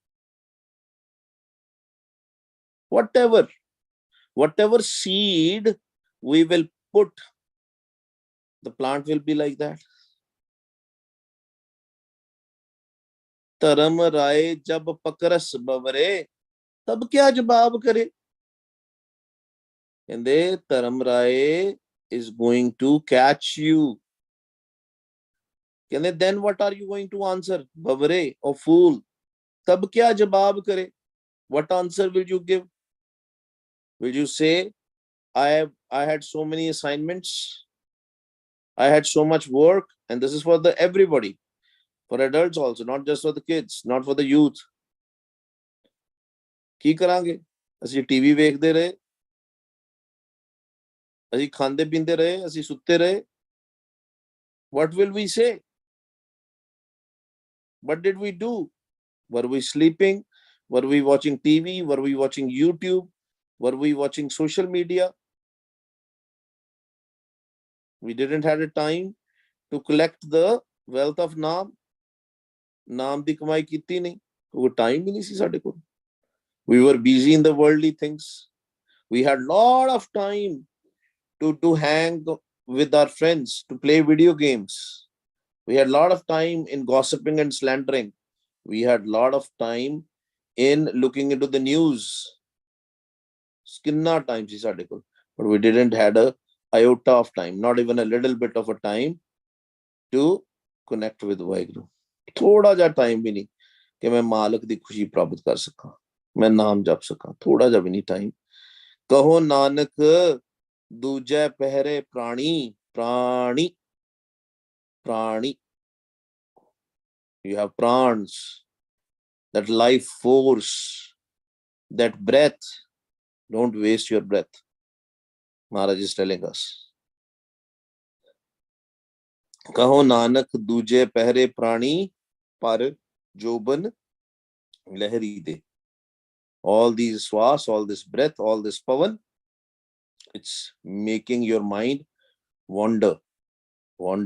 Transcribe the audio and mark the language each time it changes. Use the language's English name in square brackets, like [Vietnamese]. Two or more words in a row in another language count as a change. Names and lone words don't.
[English] Whatever seed we will put, the plant will be like that. [Punjabi] ਧਰਮ ਰਾਇ ਜਬ ਪਕਰਸਿ ਬਵਰੇ, ਤਬ ਕਿਆ ਜਵਾਬ ਕਰੇ, ਕਹਿੰਦੇ धर्म राय [English] is going to catch you. कहते then what are you going to answer, बवरे or fool, [Punjabi] ਤਬ ਕਿਆ ਜਵਾਬ ਕਰੇ, [English] what answer will you give? Will you say, I had so many assignments, I had so much work, and this is for the everybody, for adults also, not just for the kids, not for the youth. [Punjabi] ਕੀ ਕਰਾਂਗੇ ਅਸੀਂ? ਟੀਵੀ ਵੇਖਦੇ ਰਹੇ, ਅਸੀਂ ਖਾਂਦੇ ਪੀਂਦੇ ਰਹੇ, ਅਸੀਂ ਸੁੱਤੇ ਰਹੇ। [English] What will we say? What did we do? Were we sleeping? Were we watching TV? Were we watching YouTube? Were we watching social media? We didn't have a time to collect the wealth of Naam. [Punjabi] ਨਾਮ ਦੀ ਕਮਾਈ ਕੀਤੀ ਨਹੀਂ, ਉਹ ਟਾਈਮ ਹੀ ਨਹੀਂ ਸੀ ਸਾਡੇ ਕੋਲ। [English] We were busy in the worldly things. We had lot of time to hang with our friends, to play video games. We had lot of time in gossiping and slandering. We had lot of time in looking into the news. [Punjabi] ਕਿੰਨਾ time ਸੀ ਸਾਡੇ ਕੋਲ, [English] but we didn't had a iota of time, not even a little bit of a time to connect with ਵਾਹਿਗੁਰੂ। [Punjabi] ਥੋੜਾ ਜਿਹਾ ਟਾਈਮ ਵੀ ਨਹੀਂ ਕਿ ਮੈਂ ਮਾਲਕ ਦੀ ਖੁਸ਼ੀ ਪ੍ਰਾਪਤ ਕਰ ਸਕਾਂ, ਮੈਂ ਨਾਮ ਜਪ ਸਕਾਂ, ਥੋੜਾ ਜਿਹਾ ਵੀ ਨਹੀਂ ਟਾਈਮ। ਕਹੋ ਨਾਨਕ ਦੂਜੇ ਪਹਿਰੇ ਪ੍ਰਾਣੀ, ਪ੍ਰਾਣੀ ਪ੍ਰਾਣੀ, [English] you have prans, that life force, that breath, don't waste your breath, Maharaj is telling us. [Punjabi] ਕਹੋ ਨਾਨਕ ਦੂਜੇ ਪਹਿਰੇ ਪ੍ਰਾਣੀ, ਪਰ ਜੋਬਨ ਲਹਿਰੀ ਦੇ। [English] All these swas, all this breath, all this pavan, it's making your mind wander.